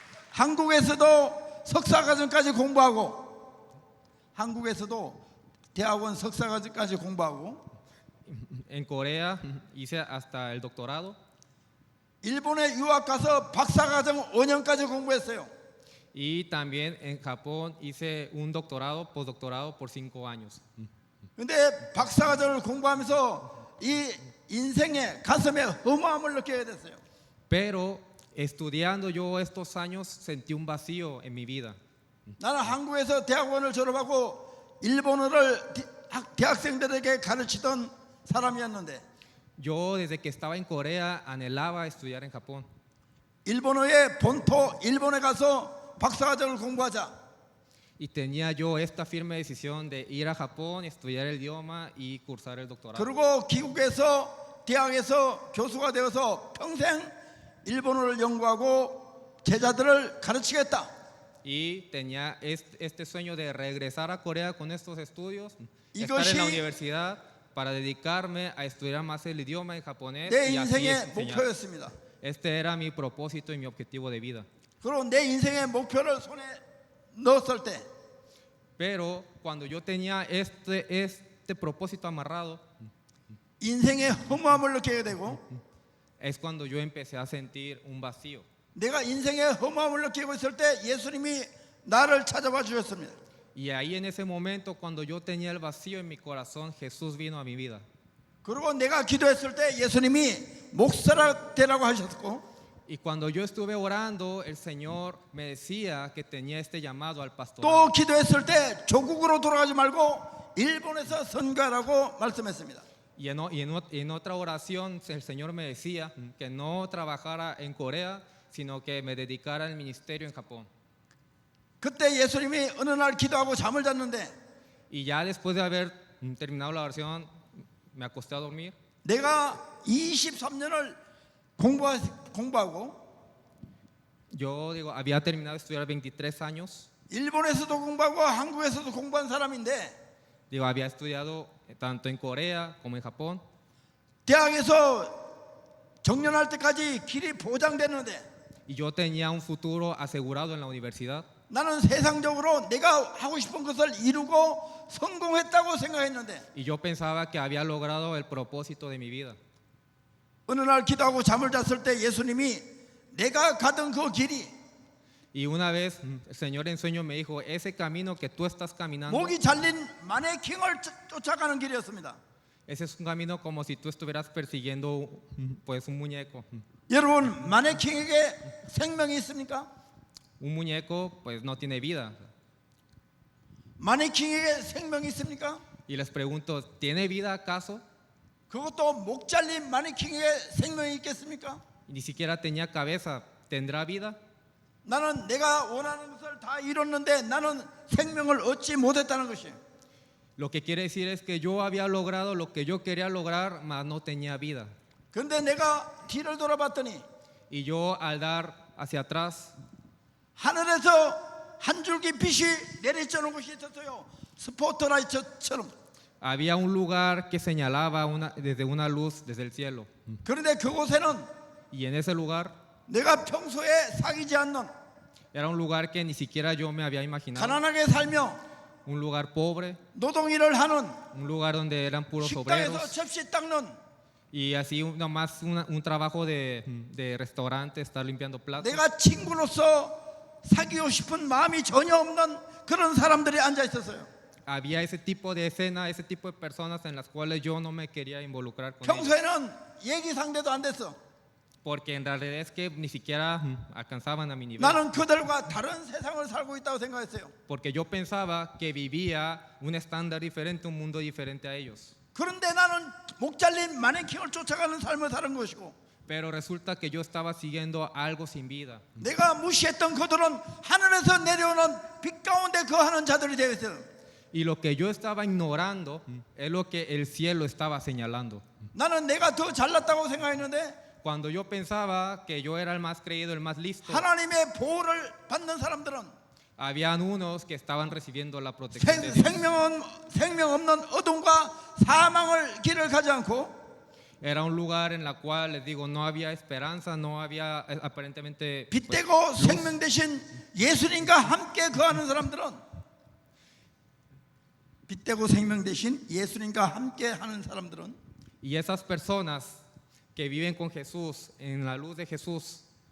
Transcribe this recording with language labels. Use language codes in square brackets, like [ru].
[ko] 한국에서도 석사과정까지 공부하고, 한국에서도 대학원 석사과정까지 공부하고, [es] En Corea hice hasta el doctorado [ko] 일본에 유학 가서 박사과정 5년까지 공부했어요. [es] y también en Japón hice un doctorado, postdoctorado por 5 años. [ko] 근데 박사과정을 공부하면서 이 인생의 가슴에 허무함을 느끼게 됐어요. [es] Pero estudiando yo estos años sentí un vacío en mi vida. [ko] 나는 한국에서 대학원을 졸업하고 일본어를 대학생들에게 가르치던 사람이었는데, [es] Yo desde que estaba en Corea anhelaba estudiar en Japón. [ko] 일본어의 본토 일본에 가서 박사과정을 공부하자. [es] Y tenía yo esta firme decisión de ir a Japón, estudiar el idioma y cursar el doctorado. [ko] 그리고 귀국해서 대학에서 교수가 되어서 평생 일본어를 연구하고 제자들을 가르치겠다. [es] Y tenía este sueño de regresar a Corea con estos estudios, [ko] 이것이 [es] estar en la universidad para dedicarme a estudiar más el idioma en japonés [ko] 내 [es] y así [ko] 인생의 [es] enseñar. [ko] 목표였습니다. [es] Este era mi propósito y mi objetivo de vida. [ko] 그리고 내 인생의 목표를 손에 넣었을 때 [es] Pero cuando yo tenía este propósito amarrado, [ko] 인생의 허무함을 느끼게 되고, [es] es cuando yo empecé a sentir un vacío. [ko] 내가 인생의 허무함을 느끼고 있을 때 예수님이 나를 찾아와 주셨습니다. [es] Y ahí en ese momento, cuando yo tenía el vacío en mi corazón, Jesús vino a mi vida. [ko] 그리고 내가 기도했을 때 예수님이 목사라 되라고 하셨고, [es] Y cuando yo estuve orando, el Señor me decía que tenía este llamado al [ko] 또 [es] pastorado. [ko] 기도했을 때 조국으로 돌아가지 말고 일본에서 선교하라고 말씀했습니다. [es] Y en otra oración, el Señor me decía que no trabajara en Corea, sino que me dedicara al ministerio en Japón. [ko] 그때 예수님이 어느 날 기도하고 잠을 잤는데, [es] Y ya después de haber terminado la oración, me acosté a dormir. [ko] 내가 23년을 공부하고 [es] Yo digo, había terminado de estudiar 23 años. [ko] 일본에서도 공부하고 한국에서도 공부한 사람인데, [es] Digo, había estudiado tanto en Corea como en Japón. [ko] 대학에서 정년할 때까지 길이 보장됐는데, [es] Y yo tenía un futuro asegurado en la universidad. [ko] 나는 세상적으로 내가 하고 싶은 것을 이루고 성공했다고 생각했는데, [es] Y yo pensaba que había logrado el propósito de mi vida. [ko] 어느 날 기도하고 잠을 잤을 때 예수님이 내가 가던 그 길이 [es] Y una vez el Señor en sueño me dijo, ese camino que tú estás caminando, [ko] 목이 잘린 마네킹을 쫓아가는 길이었습니다. [es] ese es un camino como si tú estuvieras persiguiendo pues un muñeco. [ko] 여러분, 마네킹에게 생명이 있습니까? [es] Un muñeco pues no tiene vida. [ko] 마네킹에게 생명이 있습니까? [es] Y les pregunto, ¿tiene vida acaso? [ko] 그것도 목 잘린 마네킹에게 생명이 있겠습니까? [es] Y ni siquiera tenía cabeza, ¿tendrá vida? [ko] 나는 내가 원하는 것을 다 이뤘는데 나는 생명을 얻지 못했다는 것이에요. [es] Lo que quiere decir es que yo había logrado lo que yo quería lograr, mas no tenía vida. [ko] 그런데 내가 뒤를 돌아봤더니 [es] Y yo al dar hacia atrás, [ko] 하늘에서 한 줄기 빛이 내리쬐는 곳이 있었어요. 스포트라이트처럼. [es] Había un lugar que señalaba desde una luz desde el cielo. [ko] 그런데 그곳에는 [es] Y en ese lugar [ko] 내가 평소에 사귀지 않는 [es] era un lugar que ni siquiera yo me había imaginado. [ko] 가난하게 살며 [es] Un lugar pobre, [ko] 노동일을 하는 [es] un lugar donde eran puros [ko] 식당에서 [es] obreros. [ko] 접시 닦는 [es] Y así nomás un trabajo de restaurante, estar limpiando platos. [ko] 내가 친구로서 사귀고 싶은 마음이 전혀 없는 그런 사람들이 앉아 있었어요. [es] Había ese tipo de escena, ese tipo de personas en las cuales yo no me quería involucrar con ellos. [ko] 평소에는 얘기 상대도 안 됐어. [es] Porque en realidad es que ni siquiera alcanzaban a mi nivel. [ko] 나는 그들과 다른 세상을 살고 있다고 생각했어요. [es] Porque yo pensaba que vivía un estándar diferente, un mundo diferente a ellos. [ko] 그런데 나는 목 잘린 마네킹을 쫓아가는 삶을 사는 것이고 [es] Pero resulta que yo estaba siguiendo algo sin vida. [ko] 내가 무시했던 그들은 하늘에서 내려오는 빛 가운데 거하는 자들이 되어 있어요. [es] Y lo que yo estaba ignorando es lo que el cielo estaba señalando. [ko] 나는 내가 더 잘났다고 생각했는데 [es] Cuando yo pensaba que yo era el más creído, el más listo, [ko] 하나님의 보호를 받는 사람들은 [es] habían unos que estaban recibiendo la protección de Dios. [ko] 생명 없는 어둠과 사망을 길을 가지 않고 [es] Era un lugar en la cual, les digo, no había esperanza, no había aparentemente pues, [ko] 빛되고 생명 대신 예수님과 함께 거하는 사람들은 빛되고 생명 대신 예수님과 함께 하는 사람들은 [es] y esas personas que viven con Jesús, en la luz de Jesús,